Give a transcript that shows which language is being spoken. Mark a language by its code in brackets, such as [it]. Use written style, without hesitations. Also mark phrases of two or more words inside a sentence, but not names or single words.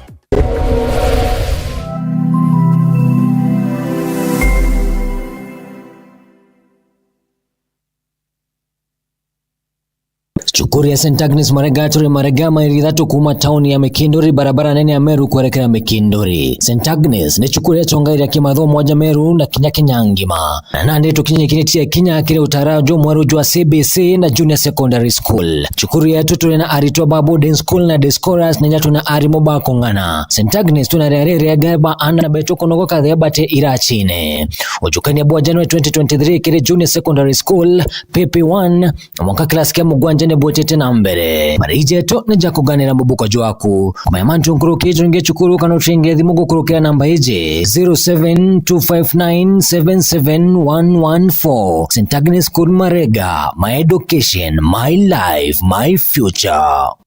[mer] Chukuri ya St. Agnes Maregaturi Maregama irithatu kuma tauni ya Mekindori barabara nene ya Meru kuelekea Mekindori. St. Agnes ni chukuri ya chonga ya kimatho moja Meru na kinya ngima. Na nande tukinye kinetia kinya kile utarajo mwaru jwa CBC na Junior Secondary School. Chukuri ya tutu na aritwa [en] boarding school [mer] na Descoras na nyatu na ari moba kongana. St. Agnes tunarere ya gaba ana na betoko nogo kadhea bate irachine. Ujukani ya bua January 2023 kile Junior Secondary School PP1 mwaka klasi kia mugwanja botete na mbere marije to ne jakuganira mubuko jwaku kumayamantu nkuruke jonge chukuru kana utringe thimugo kurukira namba ije 0725977114. St. [en] Agnes School Marega, my education, my life, my future.